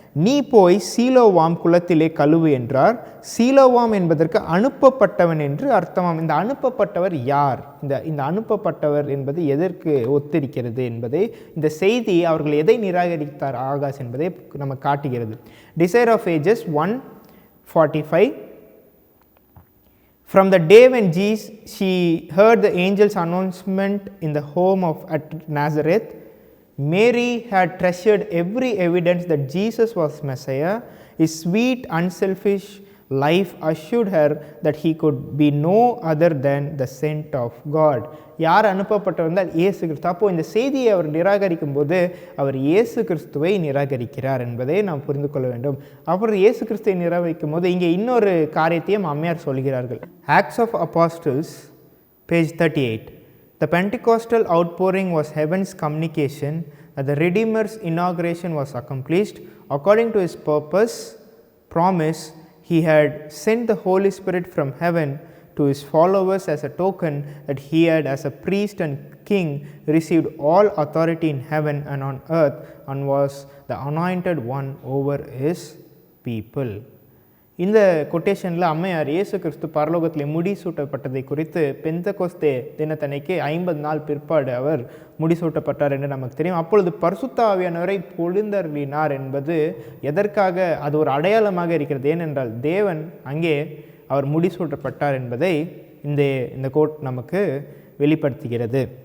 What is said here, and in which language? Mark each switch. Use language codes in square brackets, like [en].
[ta] நீ போய் சீலோவாம் குளத்திலே கழுவு என்றார். சீலோவாம் என்பதற்கு அனுப்பப்பட்டவன் என்று அர்த்தமாம். இந்த அனுப்பப்பட்டவர் யார்? இந்த அனுப்பப்பட்டவர் என்பது எதற்கு ஒத்திருக்கிறது என்பதை, இந்த செய்தி அவர்கள் எதை நிராகரித்தார் ஆகாஷ் என்பதை நம்ம காட்டுகிறது. [en] Desire of ages 1:45. From the day when she heard the angel's announcement in the home at Nazareth, Mary had treasured every evidence that Jesus was Messiah. His sweet, unselfish life assured her that he could be no other than the sent of God. [ta] யார் அனுப்பப்பட்டவர்கள்? இயேசு கிறிஸ்து. அப்போ இந்த செய்தியை அவர் நிராகரிக்கும் போது அவர் இயேசு கிறிஸ்துவை நிராகரிக்கிறார் என்பதை நாம் புரிந்து கொள்ள வேண்டும். அப்புறம் இயேசு கிறிஸ்துவை நிராகரிக்கும் போது இங்கே இன்னொரு காரியத்தையும் அம்மையார் சொல்கிறார்கள். [en] Acts of Apostles, page 38. The Pentecostal outpouring was heaven's communication that the Redeemer's inauguration was accomplished. According to his promise, he had sent the Holy Spirit from heaven to his followers as a token that he had, as a priest and king, received all authority in heaven and on earth and was the anointed one over his people. [ta] இந்த கொட்டேஷனில் அம்மையார் இயேசு கிறிஸ்து பரலோகத்தில் முடிசூட்டப்பட்டதை குறித்து பெந்தகோஸ்தே தினத்தன்னைக்கு 50 நாள் பிற்பாடு அவர் முடிசூட்டப்பட்டார் என்று நமக்கு தெரியும். அப்பொழுது பரிசுத்த ஆவியானவரை பொழிந்தருளினார் என்பது எதற்காக? அது ஒரு அடையாளமாக இருக்கிறது. ஏனென்றால் தேவன் அங்கே அவர் முடிசூட்டப்பட்டார் என்பதை இந்த கோட் நமக்கு வெளிப்படுத்துகிறது.